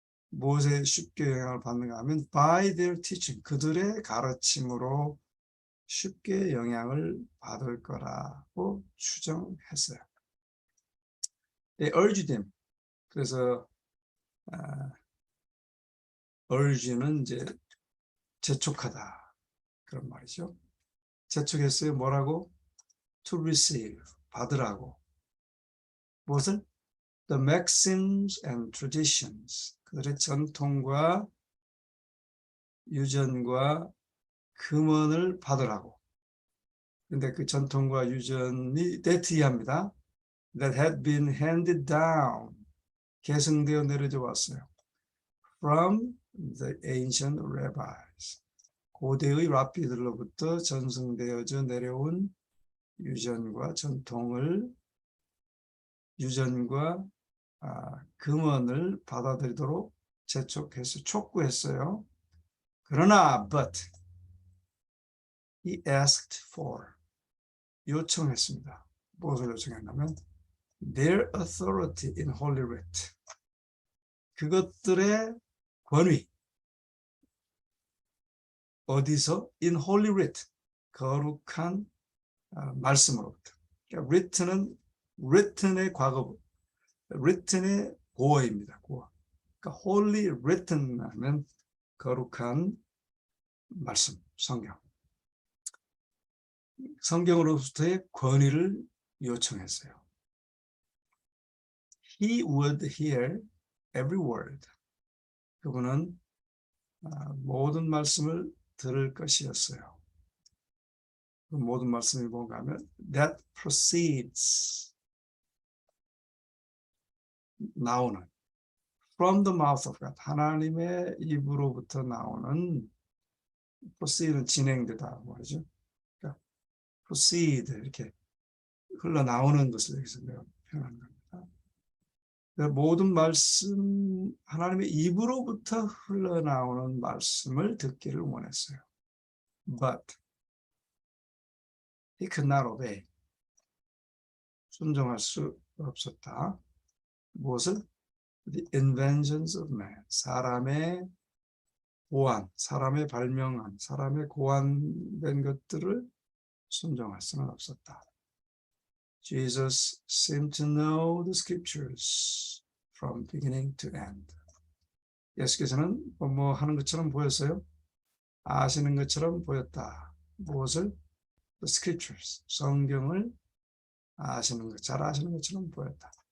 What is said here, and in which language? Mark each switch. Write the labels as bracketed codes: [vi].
[ko] 무엇에 쉽게 영향을 받는가 하면 [en] by their teaching, [ko] 그들의 가르침으로 쉽게 영향을 받을 거라고 추정했어요. [en] They urged him. [ko] 그래서 urge는 이제 재촉하다, 그런 말이죠. 재촉했어요. 뭐라고? [en] To receive, [ko] 받으라고. 무엇을? [en] The maxims and traditions, [ko] 그들의 전통과 유전과 금원을 받으라고. 근데 그 전통과 유전이 [en] that had been handed down, [ko] 계승되어 내려져 왔어요. [en] From the ancient rabbis, [ko] 고대의 랍비들로부터 전승되어져 내려온 유전과 전통을, 유전과 금원을 받아들이도록 재촉했어요. 촉구했어요. 그러나 [en] but he asked for, [ko] 요청했습니다. 무엇을 요청했냐면 [en] their authority in Holy Writ, [ko] 그것들의 권위, 어디서? [en] in Holy Writ, [ko] 거룩한 말씀으로부터. 그러니까 written의 과거부, written의 고어입니다. 고어. 그러니까 Holy Written 하면 거룩한 말씀, 성경으로부터의 권위를 요청했어요. [en] He would hear every word. [ko] 그분은 모든 말씀을 들을 것이었어요. 그 모든 말씀이 뭔가 하면 [en] that proceeds, [ko] 나오는, [en] from the mouth of God, [ko] 하나님의 입으로부터 나오는, proceed는 진행되다고 하죠. 그러니까 proceed, 이렇게 흘러나오는 것을 여기서 표현하는 겁니다. 모든 말씀, 하나님의 입으로부터 흘러나오는 말씀을 듣기를 원했어요. [en] But he could not obey. [ko] 순종할 수 없었다. 무엇을? [en] The inventions of man. [ko] 사람의 고안, 사람의 발명한, 사람의 고안된 것들을 순종할 수는 없었다. [en] Jesus seemed to know the scriptures from beginning to end. [ko] 예수께서는 뭐 하는 것처럼 보였어요? 아시는 것처럼 보였다. 무엇을? [en] the scriptures, [ko] 성경을 아시는 것, 잘 아시는 것처럼 보였다.